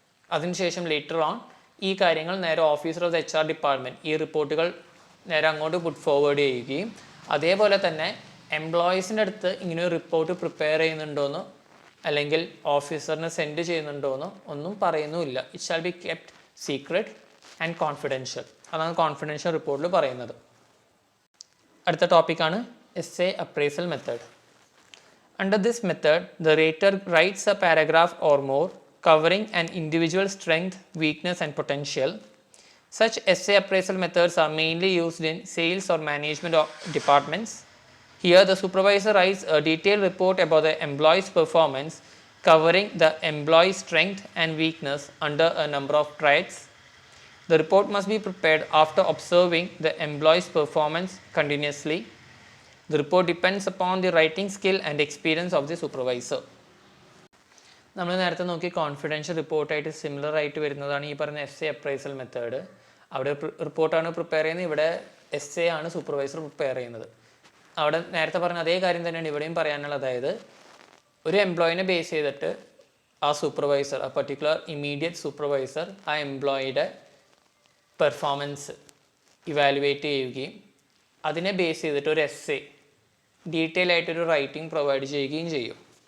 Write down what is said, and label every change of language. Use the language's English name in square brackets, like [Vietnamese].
[Malayalam] അതിനുശേഷം later on ഈ കാര്യങ്ങൾ നേരെ officer of the HR department ഈ റിപ്പോർട്ടുകൾ നേരെ അങ്ങോട്ട് പുട്ട് ഫോർവേഡ് ചെയ്യുകയും അതേപോലെ തന്നെ എംപ്ലോയീസിൻ്റെ അടുത്ത് ഇങ്ങനെ ഒരു റിപ്പോർട്ട് പ്രിപ്പയർ ചെയ്യുന്നുണ്ടോയെന്നോ അല്ലെങ്കിൽ ഓഫീസറിന് സെൻഡ് ചെയ്യുന്നുണ്ടോയെന്നോ ഒന്നും പറയുന്നുമില്ല. [English] It shall be kept secret and confidential. [Malayalam] അതാണ് കോൺഫിഡൻഷ്യൽ റിപ്പോർട്ടിൽ പറയുന്നത്. അടുത്ത ടോപ്പിക്കാണ് [English] essay appraisal method. Under this method, the rater writes a paragraph or more covering an individual's strength, weakness and potential. Such essay appraisal methods are mainly used in sales or management departments. Here, the supervisor writes a detailed report about the employee's performance covering the employee's strength and weakness under a number of traits. The report must be prepared after observing the employee's performance continuously. The report depends upon the writing skill and experience of the supervisor. [Malayalam] നമ്മൾ നേരത്തെ നോക്കി confidential റിപ്പോർട്ടായിട്ട് similar ആയിട്ട് വരുന്നതാണ് ഈ പറയുന്ന essay appraisal method. അവിടെ റിപ്പോർട്ടാണ് prepare ചെയ്യുന്നത്, ഇവിടെ എസ്സേ ആണ് സൂപ്പർവൈസർ പ്രിപ്പയർ ചെയ്യുന്നത്. അവിടെ നേരത്തെ പറഞ്ഞ അതേ കാര്യം തന്നെയാണ് ഇവിടെയും പറയാനുള്ളത്. അതായത് ഒരു എംപ്ലോയിനെ ബേസ് ചെയ്തിട്ട് ആ സൂപ്പർവൈസർ, ആ പർട്ടിക്കുലർ ഇമ്മീഡിയറ്റ് സൂപ്പർവൈസർ ആ എംപ്ലോയിയുടെ പെർഫോമൻസ് ഇവാലുവേറ്റ് ചെയ്യുകയും അതിനെ ബേസ് ചെയ്തിട്ട് ഒരു എസ്സേ ഡീറ്റെയിൽ ആയിട്ടൊരു റൈറ്റിംഗ് പ്രൊവൈഡ് ചെയ്യുകയും ചെയ്യും.